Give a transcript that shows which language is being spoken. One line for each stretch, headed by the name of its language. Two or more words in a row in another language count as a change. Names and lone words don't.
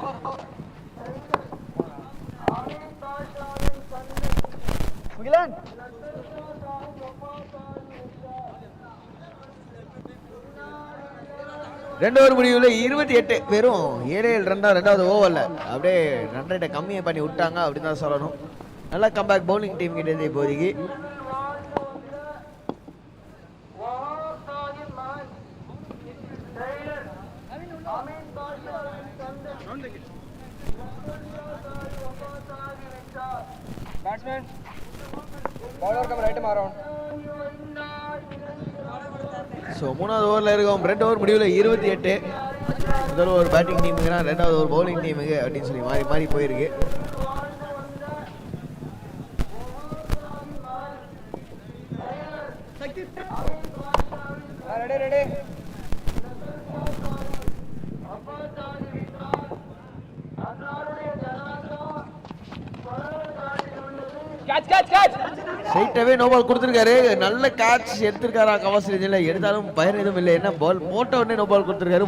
Tamil: முகிலன் ரெண்டு ஓவர் முடிவுல 28 வெறும் 7 ரன் தான் ரெண்டாவது ஓவர்ல. அப்படியே
English: run rate
Tamil: கம்மியை பண்ணி விட்டாங்க அப்படின்னு தான் சொல்லணும். நல்லா
English: comeback bowling team
Tamil: கிட்ட இப்போதைக்கு.
English: batsman bowler come right मारो.
Tamil: ஸோ மூணாவது ஓவரில் இருக்கும். ரெண்டு ஓவர் முடிவில் 28. முதல் ஓவர்
English: batting team
Tamil: ரெண்டாவது ஓவர்
English: bowling team
Tamil: அப்படின்னு சொல்லி மாறி மாறி போயிருக்கு.
English: ready ready catch catch catch
Tamil: ஸ்ட்ரைட்டாவே
English: no ball
Tamil: கொடுத்துருக்காரு. நல்ல கேட்ச் எடுத்திருக்காரா கவாஸ்ரீஜில். எடுத்தாலும் பயன் எதுவும் இல்லை. என்ன பால் போட்ட உடனே
English: no ball
Tamil: கொடுத்துருக்காரு.